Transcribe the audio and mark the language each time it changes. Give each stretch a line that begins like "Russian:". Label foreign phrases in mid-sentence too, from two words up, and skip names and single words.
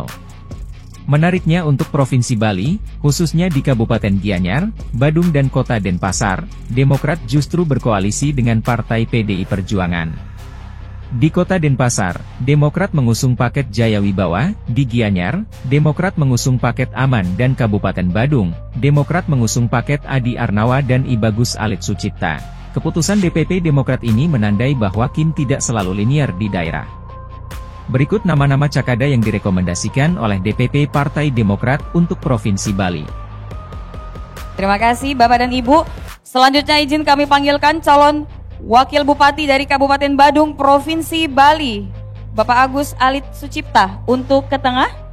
Indonesian: Menariknya untuk Provinsi Bali, khususnya di Kabupaten Gianyar, Badung dan Kota Denpasar, Demokrat justru berkoalisi dengan Partai PDI Perjuangan. Di Kota Denpasar, Demokrat mengusung paket Jaya Wibawa, di Gianyar, Demokrat mengusung paket Aman dan Kabupaten Badung, Demokrat mengusung paket Adi Arnawa dan I Bagus Alit Sucipta. Keputusan DPP Demokrat ini menandai bahwa Kim tidak selalu linier di daerah. Berikut nama-nama Cakada yang direkomendasikan oleh DPP Partai Demokrat untuk Provinsi Bali. Terima kasih Bapak dan Ibu. Selanjutnya izin kami panggilkan calon Wakil Bupati dari Kabupaten Badung, Provinsi Bali, Bapak Agus Alit Sucipta, untuk ke tengah.